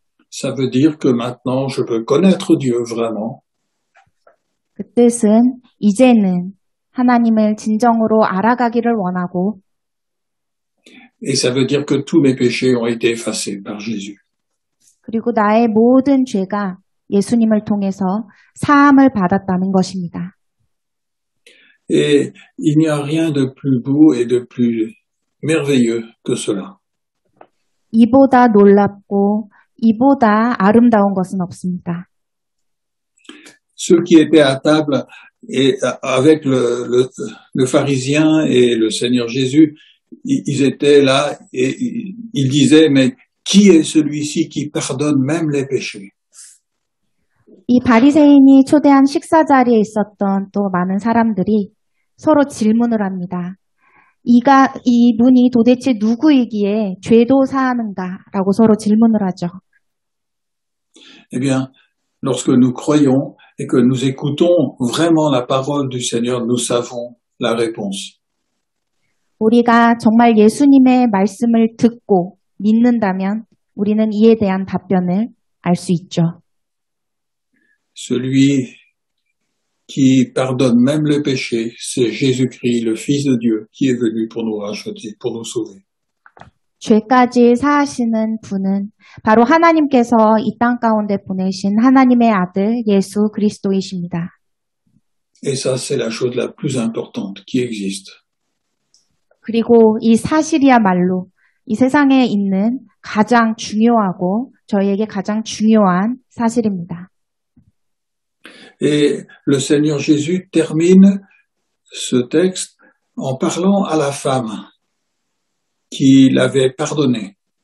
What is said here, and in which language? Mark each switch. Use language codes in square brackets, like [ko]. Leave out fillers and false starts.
[fr] Ça veut dire que maintenant je peux connaître Dieu vraiment. [ko] 그 뜻은 이제는 하나님을 진정으로 알아가기를 원하고 [fr] Et ça veut dire que tous mes péchés ont été effacés par Jésus. [ko] 그리고 나의 모든 죄가 예수님을 통해서 사함을 받았다는 것입니다. [fr] Et il n'y a rien de plus beau et de plus merveilleux que cela. [ko] 이보다 놀랍고 이보다 아름다운 것은 없습니다. [fr] Ceux qui étaient à table et avec le pharisien et le Seigneur Jésus, ils étaient là et ils disaient, mais qui est celui-ci qui pardonne même les péchés? [ko] 이 바리새인이 초대한 식사 자리에 있었던 또 많은 사람들이 서로 질문을 합니다. 이분이 도대체 누구이기에 죄도 사하는가라고 서로 질문을 하죠. [fr] Eh bien, lorsque nous croyons et que nous écoutons vraiment la parole du Seigneur, nous savons la réponse. [ko] 우리가 정말 예수님의 말씀을 듣고 믿는다면 우리는 이에 대한 답변을 알 수 있죠. [fr] Celui qui pardonne même le péché, c'est Jésus-Christ, le Fils de Dieu, qui est venu pour nous racheter, pour nous sauver. [ko] 죄까지 사하시는 분은 바로 하나님께서 이 땅 가운데 보내신 하나님의 아들 예수 그리스도이십니다. [fr] Et ça, c'est la chose la plus importante qui existe. [ko] 그리고 이 사실이야말로 이 세상에 있는 가장 중요하고 저희에게 가장 중요한 사실입니다. [fr] Et le Seigneur Jésus termine ce texte en parlant à la femme qui l'avait pardonné.